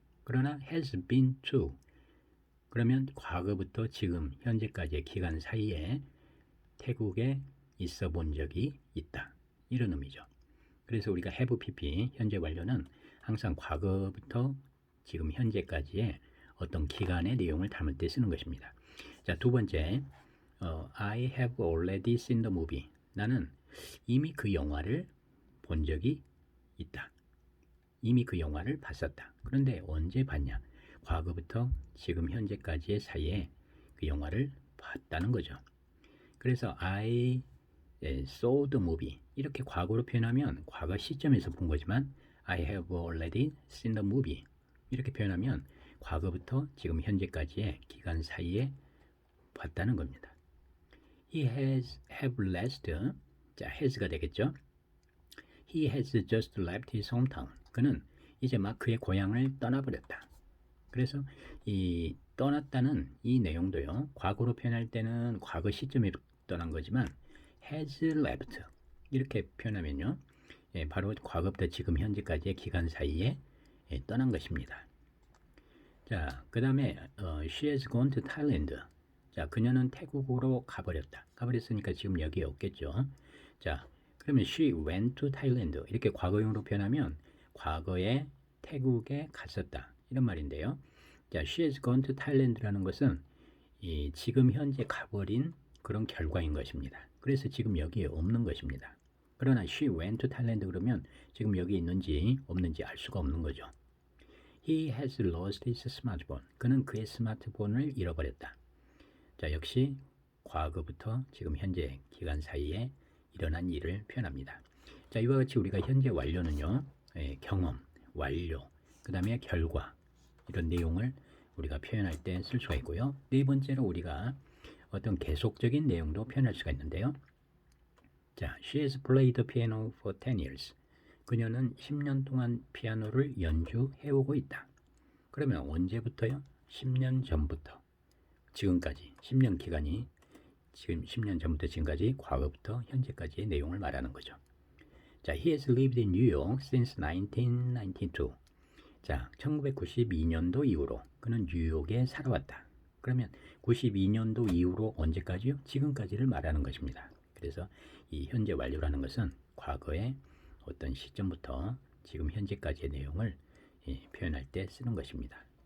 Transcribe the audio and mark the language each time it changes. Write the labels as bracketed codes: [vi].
[ko] 그러나 [en] has been to, [ko] 그러면 과거부터 지금 현재까지의 기간 사이에 태국에 있어 본 적이 있다, 이런 의미죠. 그래서 우리가 have pp 현재 완료는 항상 과거부터 지금 현재까지의 어떤 기간의 내용을 담을 때 쓰는 것입니다. 자, 두 번째, [en] I have already seen the movie. [ko] 나는 이미 그 영화를 본 적이 있다. 이미 그 영화를 봤었다. 그런데 언제 봤냐? 과거부터 지금 현재까지의 사이에 그 영화를 봤다는 거죠. 그래서 [en] I saw the movie [ko] 이렇게 과거로 표현하면 과거 시점에서 본 거지만 [en] I have already seen the movie [ko] 이렇게 표현하면 과거부터 지금 현재까지의 기간 사이에 봤다는 겁니다. [en] He has have left, 자, [ko] has가 되겠죠. [en] He has just left his hometown. [ko] 그는 이제 막 그의 고향을 떠나버렸다. 그래서 이 떠났다는 이 내용도요, 과거로 표현할 때는 과거 시점에 떠난 거지만 [en] has left [ko] 이렇게 표현하면요, 바로 과거부터 지금 현재까지의 기간 사이에 떠난 것입니다. 자, 그 다음에 [en] she has gone to Thailand. [ko] 자, 그녀는 태국으로 가버렸다. 가버렸으니까 지금 여기에 없겠죠. 자, 그러면 [en] she went to Thailand [ko] 이렇게 과거형으로 표현하면 과거에 태국에 갔었다, 이런 말인데요. 자, [en] she has gone to Thailand [ko] 라는 것은 이 지금 현재 가버린 그런 결과인 것입니다. 그래서 지금 여기에 없는 것입니다. 그러나 [en] she went to Thailand [ko] 그러면 지금 여기 있는지 없는지 알 수가 없는 거죠. [en] He has lost his smartphone. [ko] 그는 그의 스마트폰을 잃어버렸다. 자, 역시 과거부터 지금 현재 기간 사이에 일어난 일을 표현합니다. 자, 이와 같이 우리가 현재 완료는요, 경험, 완료, 그 다음에 결과, 이런 내용을 우리가 표현할 때 쓸 수가 있고요. 네 번째로 우리가 어떤 계속적인 내용도 표현할 수가 있는데요. [en] 자, she has played the piano for 10 years. [ko] 그녀는 10년 동안 피아노를 연주해오고 있다. 그러면 언제부터요? 10년 전부터 지금까지, 10년 기간이 지금 10년 전부터 지금까지 과거부터 현재까지의 내용을 말하는 거죠. [en] 자, he has lived in New York since 1992. [ko] 자, 1992년도 이후로 그는 뉴욕에 살아왔다. 그러면 92년도 이후로 언제까지요? 지금까지를 말하는 것입니다. 그래서 이 현재 완료라는 것은 과거의 어떤 시점부터 지금 현재까지의 내용을 표현할 때 쓰는 것입니다.